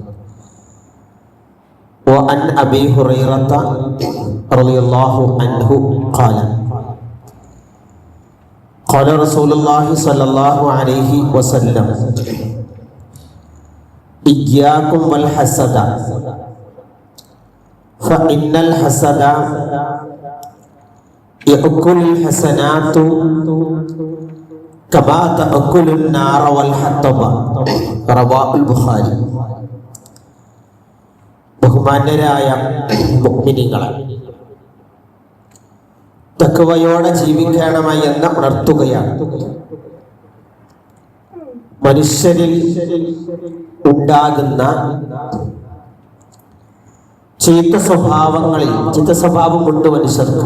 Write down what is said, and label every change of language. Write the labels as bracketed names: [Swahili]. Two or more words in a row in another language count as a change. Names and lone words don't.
[Arabic] وعن أبي هريرة رضي الله عنه قال قال رسول الله صلى الله عليه وسلم إياكم والحسد فإن الحسد يأكل الحسنات كما تأكل النار والحطب. رواه البخاري. [Malayalam] ബഹുമാന്യരായ മുഅ്മിനീങ്ങളെ, തഖ്വയോടെ ജീവിക്കണമായി എന്ന് ഉണർത്തുകയാണ്. മനുഷ്യരിൽ ഉണ്ടാകുന്ന ചീത്ത സ്വഭാവമുണ്ട് മനുഷ്യർക്ക്.